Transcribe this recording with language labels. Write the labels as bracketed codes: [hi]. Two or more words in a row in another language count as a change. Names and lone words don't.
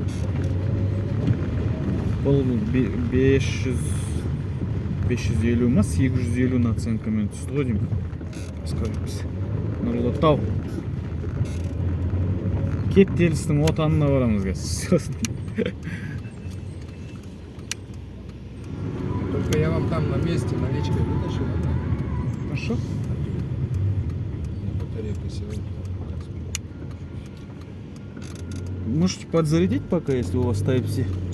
[kk] Бұл 550 ма, 850 наценкамен түсті ғой деймін. Скорепіз. Нұрлы тау. Кептелістің отанына барамыз кәз. [ru] Только я вам там на месте наличкой вытащу. Хорошо. Батарейка села. Можете подзарядить пока, если у вас Type-C.